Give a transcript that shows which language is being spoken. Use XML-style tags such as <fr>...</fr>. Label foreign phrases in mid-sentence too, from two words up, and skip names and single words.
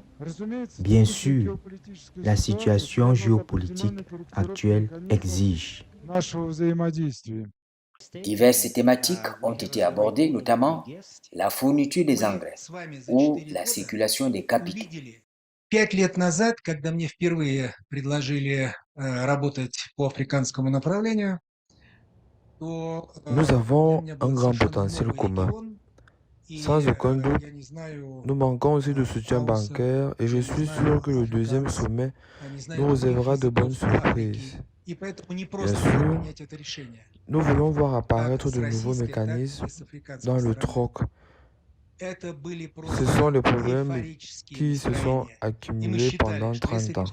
<fr>Bien sûr, la situation géopolitique actuelle exige. Diverses thématiques ont été abordées, notamment la fourniture des engrais ou la circulation des capitaux.</fr> <ru>5 лет назад, когда мне впервые предложили работать по африканскому направлению,</ru> <fr>Nous avons un grand potentiel commun. Sans aucun doute, nous manquons aussi de soutien bancaire et je suis sûr que le deuxième sommet nous réservera de bonnes surprises. Bien sûr, nous voulons voir apparaître de nouveaux mécanismes dans le troc. Ce sont les problèmes qui se sont accumulés pendant 30 ans.</fr>